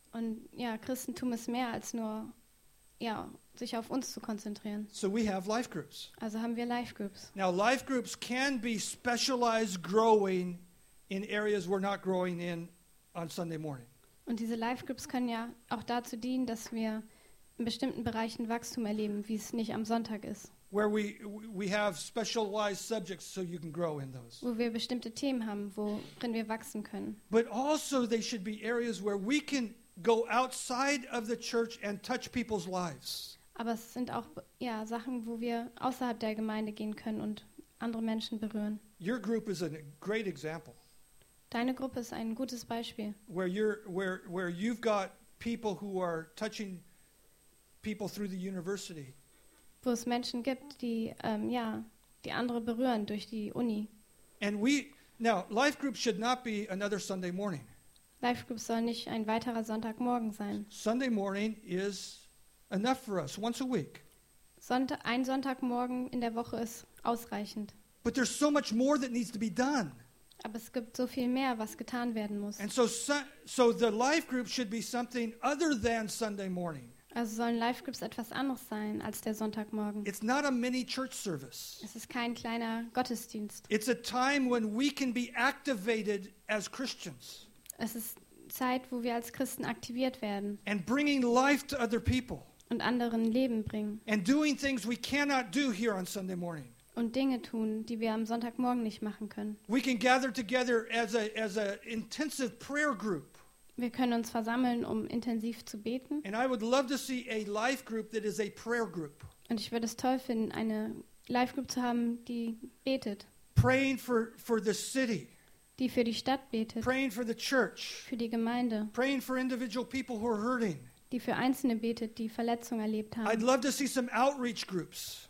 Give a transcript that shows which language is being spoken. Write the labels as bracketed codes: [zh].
[de] Und ja, Christentum ist mehr als nur ja, sich auf uns zu konzentrieren. [en] So we have life groups. [de] Also haben wir life groups. [en] Now life groups can be specialized growing in areas we're not growing in on Sunday morning. [de] Und diese life groups können ja auch dazu dienen, dass wir in bestimmten Bereichen Wachstum erleben, wie es nicht am Sonntag ist. [en] Where we have specialized subjects so you can grow in those. [de] Wo wir bestimmte Themen haben, worin wir wachsen können. [en] But also they should be areas where we can go outside of the church and touch people's lives. [de] Aber es sind auch ja Sachen, wo wir außerhalb der Gemeinde gehen können und andere Menschen berühren. [en] Your group is a great example. [de] Deine Gruppe ist ein gutes Beispiel. [en] Where you've got people who are touching people through the university. [de] Wo es Menschen gibt, die ja, die andere berühren durch die Uni. [en] And we now life group should not be another Sunday morning. [de] Life group soll nicht ein weiterer Sonntagmorgen sein. [en] Sunday morning is enough for us once a week. [de] Ein Sonntagmorgen in der Woche ist ausreichend. [en] But there's so much more that needs to be done. [de] Aber es gibt so viel mehr, was getan werden muss. [en] And so the life group should be something other than Sunday morning. [de] Also sollen Life Groups etwas anderes sein als der Sonntagmorgen. [en] It's not a mini church service. [de] Es ist kein kleiner Gottesdienst. [en] It's a time when we can be activated as Christians. [de] Es ist Zeit, wo wir als Christen aktiviert werden. [en] And bringing life to other people. [de] Und anderen Leben bringen. [en] And doing things we cannot do here on Sunday morning. [de] Und Dinge tun, die wir am Sonntagmorgen nicht machen können. [en] We can gather together as a intensive prayer group. [de] Wir können uns versammeln, um intensiv zu beten. [en] And I would love to see a life group that is a prayer group. [de] Und ich würde es toll finden, eine life group zu haben, die betet. [en] Praying for the city. [de] Die für die Stadt betet. [en] Praying for the church. [de] Für die Gemeinde. [en] Praying for individual people who are hurting. [de] Die für Einzelne betet, die Verletzungen erlebt haben. [en] I'd love to see some outreach groups.